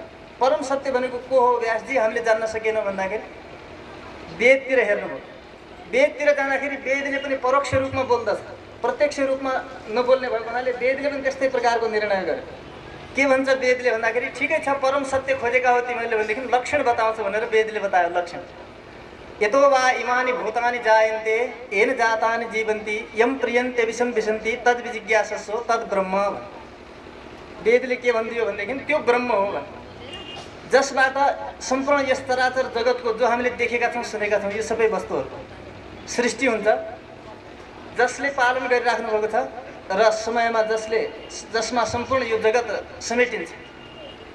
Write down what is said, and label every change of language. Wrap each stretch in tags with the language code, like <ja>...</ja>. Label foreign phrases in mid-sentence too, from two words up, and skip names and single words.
<ne>परम सत्य भनेको को हो व्यासजी हामीले जान्न सकेनौँ भन्दाखेरि वेदतिर हेर्नुभयो। वेदतिर जाँदाखेरि वेदले पनि परोक्ष रूपमा बोल्दछ, प्रत्यक्ष रूपमा नबोल्ने भएको हुनाले वेदले पनि त्यस्तै प्रकारको निर्णय गर्यो। के भन्छ वेदले भन्दाखेरि ठिकै छ परम सत्य खोजेका हो तिमीहरूले भनेदेखि लक्षण बताउँछ भनेर वेदले बतायो।</ne> <sa>लक्षण यतो वा इमानि भूतानि जायन्ते येन जातानि जीवन्ति यम प्रियन्ते विषम विशन्ति तद् विजिज्ञासस्व तद् ब्रह्म।</sa> <ne>वेदले के भनिदियो भनेदेखि त्यो ब्रह्म हो जसबाट सम्पूर्ण यस चराचर जगतको जो हामीले देखेका छौँ सुनेका छौँ यो सबै वस्तुहरूको सृष्टि हुन्छ। जसले पालन गरिराख्नु भएको छ र समयमा जसमा सम्पूर्ण यो जगत समेटिन्छ</ne>